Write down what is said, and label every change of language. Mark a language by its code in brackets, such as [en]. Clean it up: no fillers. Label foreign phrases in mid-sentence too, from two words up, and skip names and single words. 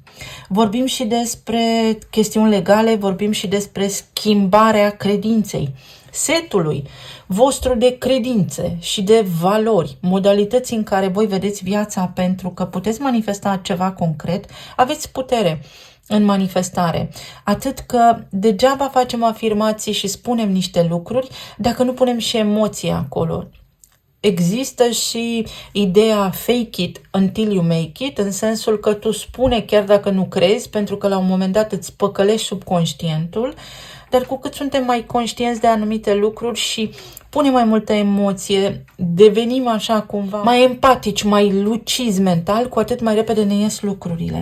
[ro] Vorbim și despre chestiuni legale, vorbim și despre schimbarea credinței, setului vostru de credințe și de valori, modalități în care voi vedeți viața, pentru că puteți manifesta ceva concret, aveți putere în manifestare. Atât că degeaba facem afirmații și spunem niște lucruri dacă nu punem și emoție acolo. Există și ideea [en] fake it until you make it, [ro] în sensul că tu spune chiar dacă nu crezi, pentru că la un moment dat îți păcălești subconștientul, dar cu cât suntem mai conștienți de anumite lucruri și punem mai multă emoție, devenim așa cumva mai empatici, mai lucizi mental, cu atât mai repede ne ies lucrurile.